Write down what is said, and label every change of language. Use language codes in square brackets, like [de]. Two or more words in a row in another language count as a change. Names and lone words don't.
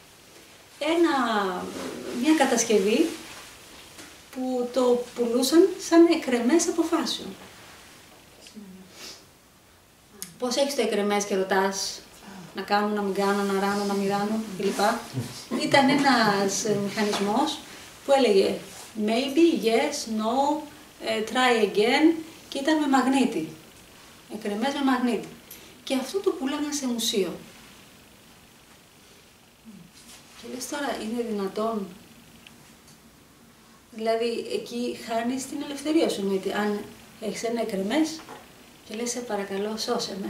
[el] Μια κατασκευή που το πουλούσαν σαν εκρεμές αποφάσεων. Πώς έχεις το εκρεμές και ρωτάς να κάνω, να μην κάνω, να ράνω, να μην ράνω κλπ. Ήταν ένας μηχανισμός που έλεγε [en] maybe, yes, no, try again [el] και ήταν με μαγνήτη. Εκρεμές με μαγνήτη. Και αυτό το πουλάγαν σε μουσείο. Και λες τώρα, είναι δυνατόν? Δηλαδή, εκεί χάνεις την ελευθερία σου, εννοείται. Αν Έχεις ένα εκρεμές και λες, σε παρακαλώ, σώσε με.